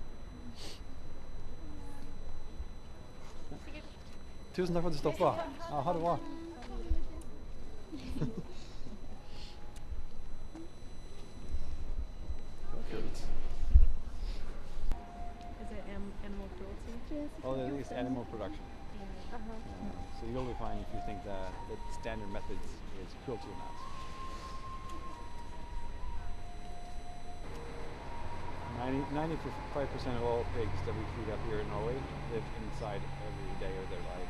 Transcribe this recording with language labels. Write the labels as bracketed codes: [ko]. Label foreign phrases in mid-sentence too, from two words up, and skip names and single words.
[no] Sikkert. Tusen takk for at du stoppet. Ja, ha det bra. Det var kult. [en] animal cruelty. Well, at least animal production. So you'll be fine if you think that standard methods is cruelty or not. 95% of all pigs that we feed up here in Norway live inside every day of their life.